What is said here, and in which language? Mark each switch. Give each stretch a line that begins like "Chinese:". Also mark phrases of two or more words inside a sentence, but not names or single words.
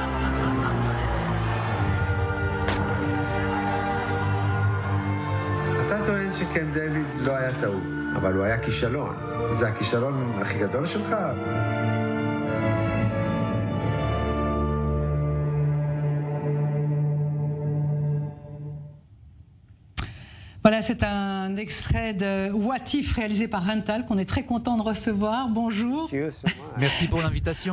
Hebrew: אתה טוען שקמפ דיוויד לא היה טעות, אבל הוא היה כישלון. זה הכישלון הכי גדול שלך?
French: Voilà, c'est un extrait de What If réalisé par Rantal qu'on est très content de recevoir. Bonjour. Merci pour l'invitation.